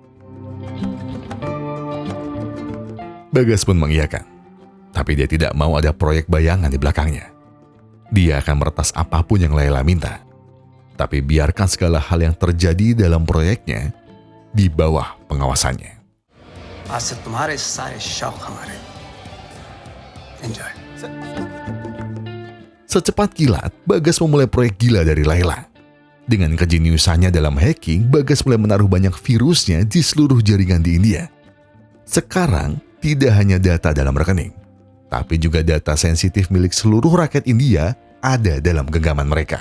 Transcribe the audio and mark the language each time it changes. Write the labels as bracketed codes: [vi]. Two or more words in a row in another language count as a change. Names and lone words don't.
[id] Bagas pun mengiyakan. Tapi dia tidak mau ada proyek bayangan di belakangnya. Dia akan meretas apapun yang Laila minta. Tapi biarkan segala hal yang terjadi dalam proyeknya di bawah pengawasannya. [hi] आज से तुम्हारे सारे शौक हमारे. Enjoy. [id] Secepat kilat, Bagas memulai proyek gila dari Laila. Dengan kejeniusannya dalam hacking, Bagas mulai menaruh banyak virusnya di seluruh jaringan di India. Sekarang, tidak hanya data dalam rekening, tapi juga data sensitif milik seluruh rakyat India ada dalam genggaman mereka.